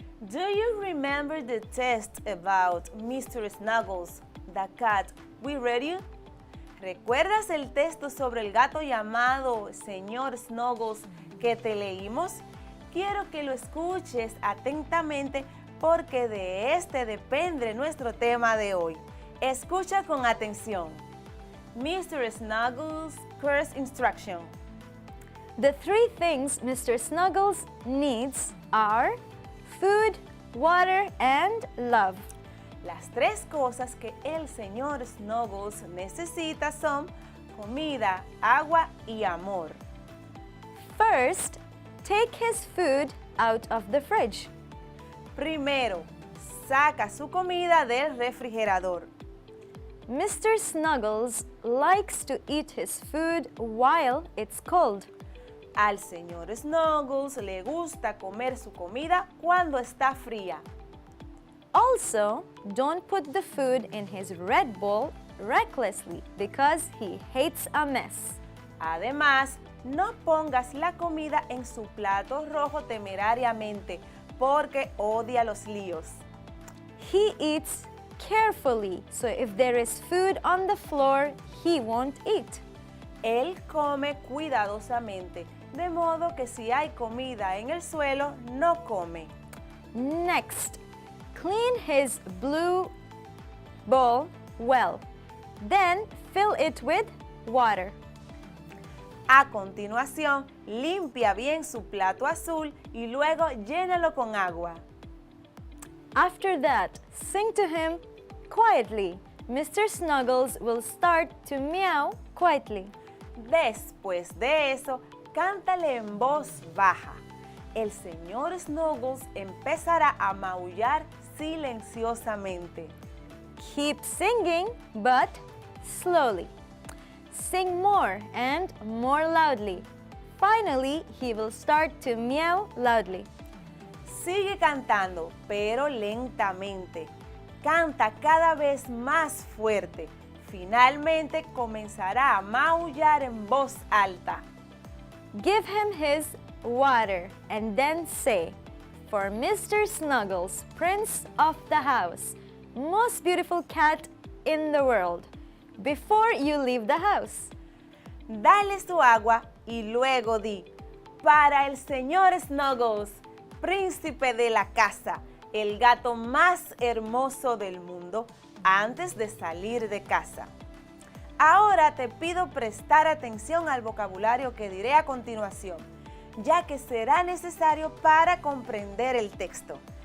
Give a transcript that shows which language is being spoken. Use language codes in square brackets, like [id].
[en] Do you remember the test about Mr. Snuggles, the cat we read you? [es] ¿Recuerdas el texto sobre el gato llamado Señor Snuggles que te leímos? Quiero que lo escuches atentamente porque de este depende nuestro tema de hoy. Escucha con atención. Mr. [en] Snuggles' course instruction. The 3 things Mr. Snuggles needs are food, water, and love. [es] Las 3 cosas que el señor Snuggles necesita son comida, agua y amor. [en] First, take his food out of the fridge. [es] Primero, saca su comida del refrigerador. [en] Mr. Snuggles likes to eat his food while it's cold. [es] Al señor Snuggles le gusta comer su comida cuando está fría. [en] Also, don't put the food in his red bowl recklessly because he hates a mess. [es] Además, no pongas la comida en su plato rojo temerariamente porque odia los líos. [en] He eats carefully, so if there is food on the floor, he won't eat. [es] Él come cuidadosamente, de modo que si hay comida en el suelo, no come. [en] Next, clean his blue bowl well. Then fill it with water. [es] A continuación, limpia bien su plato azul y luego llénalo con agua. [en] After that, sing to him quietly. Mr. Snuggles will start to meow quietly. [es] Después de eso, cántale en voz baja. El señor Snuggles empezará a maullar silenciosamente. [en] Keep singing, but slowly. Sing more and more loudly. Finally, he will start to meow loudly. [es] Sigue cantando, pero lentamente. Canta cada vez más fuerte. Finalmente comenzará a maullar en voz alta. [en] Give him his water and then say, "For Mr. Snuggles, Prince of the house, most beautiful cat in the world," before you leave the house. [es] Dale su agua y luego di, para el señor Snuggles, príncipe de la casa, el gato más hermoso del mundo, antes de salir de casa. Ahora te pido prestar atención al vocabulario que diré a continuación, ya que será necesario para comprender el texto.